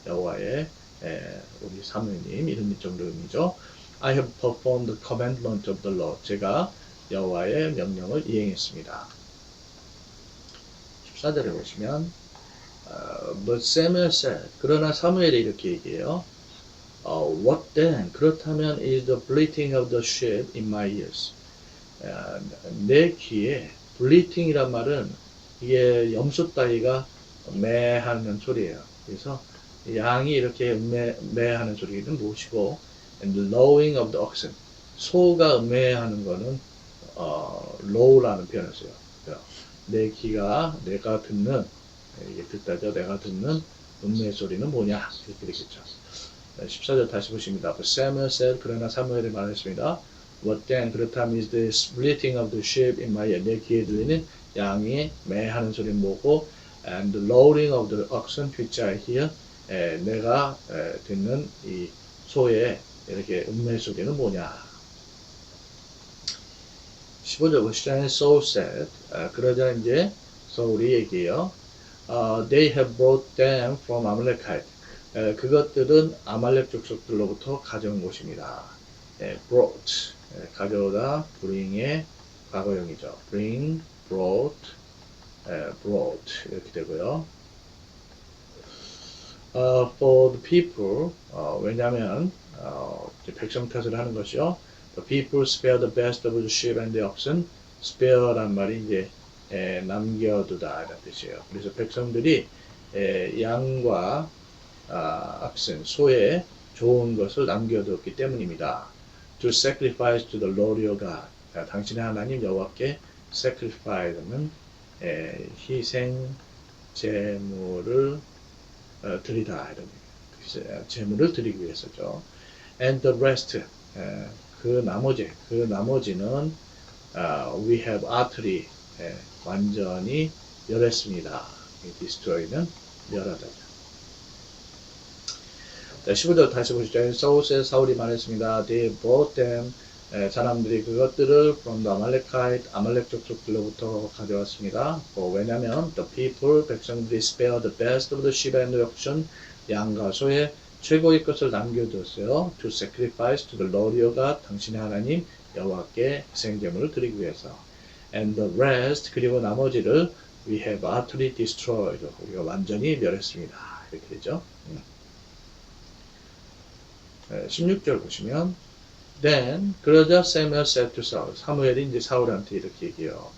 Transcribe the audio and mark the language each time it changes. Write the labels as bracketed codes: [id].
[ko] 여호와의 우리 사무엘님 이런 정도 의미죠. [en] I have performed the commandment of the Lord. [ko] 제가 여호와의 명령을 이행했습니다. 14절에 보시면 [en] But Samuel said. [ko] 그러나 사무엘이 이렇게 얘기해요. [en] What then? 그렇다면 is the bleating of the sheep in my ears. [ko] 내 귀에 bleating이란 말은 이게 염소 따위가 매하는 소리예요. 그래서 양이 이렇게 매하는 소리는 무엇이고 [en] and the lowing of the oxen. [ko] 소가 매하는 거는 low라는 표현을 써요. 내 귀가 내가 듣는 이게 듣다죠. 내가 듣는 음매 소리는 뭐냐 이렇게 되겠죠. 14절 다시 보십니다. [en] But Samuel said. [ko] 그러나 사무엘이 말했습니다. [en] What then? 그렇다면 is the bleating of the sheep in my ear. [ko] 내 귀에 들리는 양이 매하는 소리는 뭐고 [en] and the lowing of the oxen which I hear. [ko] 내가 듣는 이 소의 이렇게 음매 소리는 뭐냐. 15절 보시죠. [en] Saul said. [ko] 그러자 이제 사울이 얘기해요. [en] They have brought them from Amalekite. [ko] 그것들은 아말렉 족속들로부터 가져온 것입니다. [en] brought. [ko] 가져오다, bring의 과거형이죠. [en] bring, brought, brought [ko] 이렇게 되고요. [en] For the people, [ko] 왜냐하면 백성 탓을 하는 것이요. [en] The people spare the best of the sheep and the oxen. spare란 말이 이제 [ko] 남겨두다 이런 뜻이에요. 그래서 백성들이 양과 악슨, 소의 좋은 것을 남겨두었기 때문입니다. [en] To sacrifice to the Lord your God. [ko] 당신의 하나님 여호와께 sacrifice는 희생 제물을 드리다 이런 제물을 드리기 위해서죠. [en] And the rest [ko] 그 나머지는 [en] we have utterly [ko] 완전히 멸했습니다. destroy는 멸하다. 15절 다시 보시죠. [en] So says [ko] 사울이 말했습니다. [en] They brought them [ko] 사람들이 그것들을 [en] from the Amalekite [ko] 아말렉 족속들로부터 가져왔습니다. [en] 왜냐하면 the people 백성들이 spare the best of the sheep and the oxen [ko] 양과 소의 최고의 것을 남겨두었어요. [en] To sacrifice to the Lord your God [ko] 당신의 하나님 여호와께 희생제물을 드리기 위해서. [en] And the rest [ko] 그리고 나머지를 [en] we have utterly destroyed [ko] 우리가 완전히 멸했습니다. 이렇게 되죠. 16절 보시면 [en] Then [ko] 그러자 [en] Samuel said to Saul [ko] 사무엘이 이제 사울한테 이렇게 얘기해요.